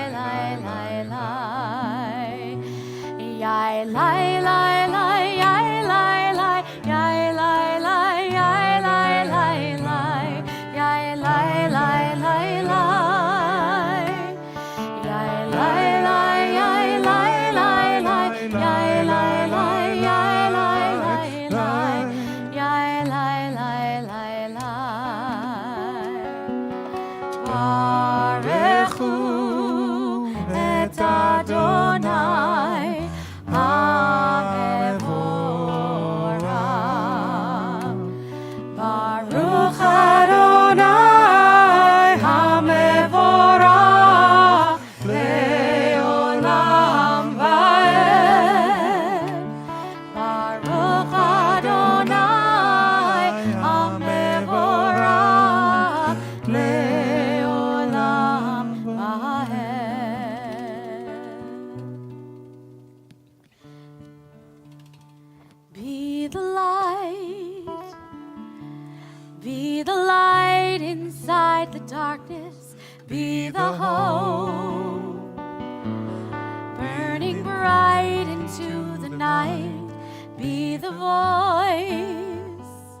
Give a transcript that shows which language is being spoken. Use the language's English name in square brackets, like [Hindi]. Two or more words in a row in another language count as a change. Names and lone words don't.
[Hebrew] lai lai lai, yai lai lai lai, yai lai lai, yai lai lai, yai lai lai lai, yai lai lai lai lai, yai lai lai, yai lai lai lai, yai lai lai, yai lai lai. ברוך את אדוני המבורך. ברוך אדוני המבורך לעולם ועד. ברוך אדוני המבורך לעולם ועד. [English] Be the light inside the darkness, be the hope, burning bright into the night, be the voice